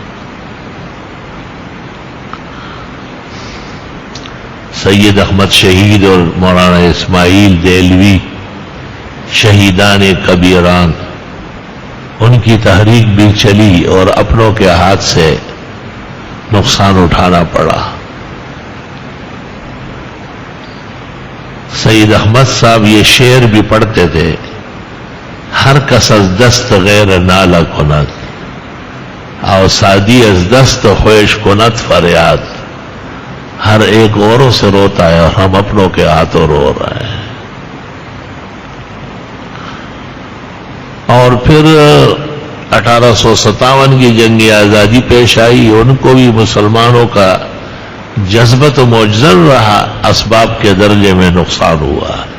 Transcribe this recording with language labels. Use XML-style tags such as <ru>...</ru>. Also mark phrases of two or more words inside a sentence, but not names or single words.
<ur>سید احمد شہید اور مولانا اسماعیل دہلوی شہیدان کبیران، ان کی تحریک بھی چلی اور اپنوں کے ہاتھ سے نقصان اٹھانا پڑا. سید احمد صاحب یہ شعر بھی پڑھتے تھے،</ur> <fa>ہر کس از دست غیر نالہ کند او سادی از دست خویش کند فریاد.</fa> <ur>ہر ایک اوروں سے روتا ہے اور ہم اپنوں کے ہاتھوں رو رہے ہیں. اور پھر 1857 کی جنگ آزادی پیش آئی. ان کو بھی مسلمانوں کا جذبت موجزن رہا، اسباب کے درجے میں نقصان ہوا.</ur>